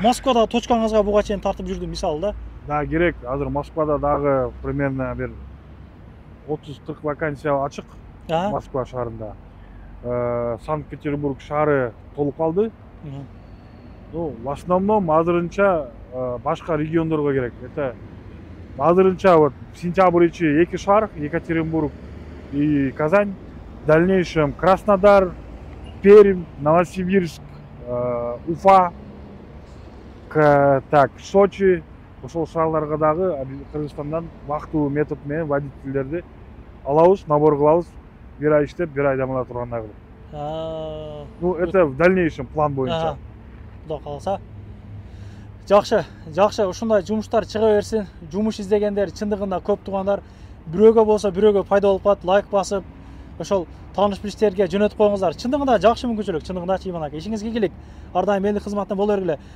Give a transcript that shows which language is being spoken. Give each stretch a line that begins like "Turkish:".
Kyrgyz: Москвада точкаңызга буга чейин тартып жүрдүм, мисалы да. Да, керек. Азыр Москвада дагы примерно бир 30-40 вакансия ачык Москва шаарында. Санкт-Петербург шаары толуп калды.
Russian: Ну, в основном
Kyrgyz: азырынча башка региондорго керек. Это азырынча вот сентябрь ичи 2 шаар, Екатеринбург и Казань.
Russian: В дальнейшем Краснодар, Пермь, Новосибирск, Уфа, так, Сочи.
Kyrgyz: Ошол шаарларга дагы Кыргызстандан вактылуу метод менен водительдерди алабыз, набор кылабыз. 1 ай иштеп, 1 ай дем ала тургандай кылып.
Russian: Ну, это в дальнейшем план боюнча.
Kyrgyz: Кудай кааласа. Жакшы, ушундай жумуштар чыга берсин. Жумуш издегендер чындыгында көп, туугандар. Бирөөгө болсо бирөөгө пайда болуп калат, лайк басып, ошол тааныш билиштерге жөнөтүп коюңуздар. Чындыгында жакшы мүмкүнчүлүк, чындыгында Иман ака. Ишиңизге ийгилик. Ар дайым мендик кызматтан боло бергиле.